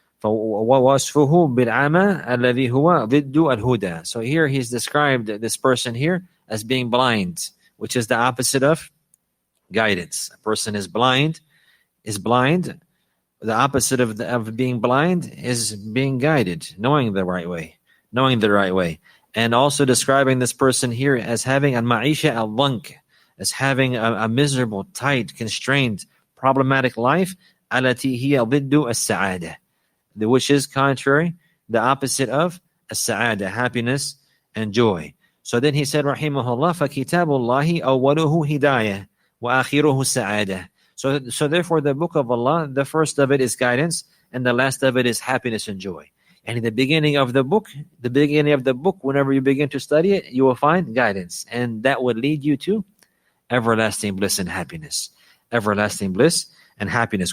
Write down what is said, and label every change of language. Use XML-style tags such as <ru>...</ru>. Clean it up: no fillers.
<ar>ووصفه بالعمى الذي هو ضد الهدى.</ar> <en>So here he's described this person here as being blind, which is the opposite of guidance. A person is blind. The opposite of being blind is being guided, knowing the right way. And also describing this person here as having al-ma'isha al-dhank, as having a miserable, tight, constrained, problematic life, alati hiya ضد as-sa'ada, which is contrary, the opposite of as-sa'ada, happiness and joy. So then he said,</en> <ar>rahimahullah, فَكِتَابُ اللَّهِ أَوَّلُهُ هِدَايَةٌ وَآخِرُهُ سَعَادَةٌ.</ar> <en>So therefore the book of Allah, the first of it is guidance, and the last of it is happiness and joy. And in the beginning of the book, whenever you begin to study it, you will find guidance. And that would lead you to everlasting bliss and happiness. Everlasting bliss and happiness.</en>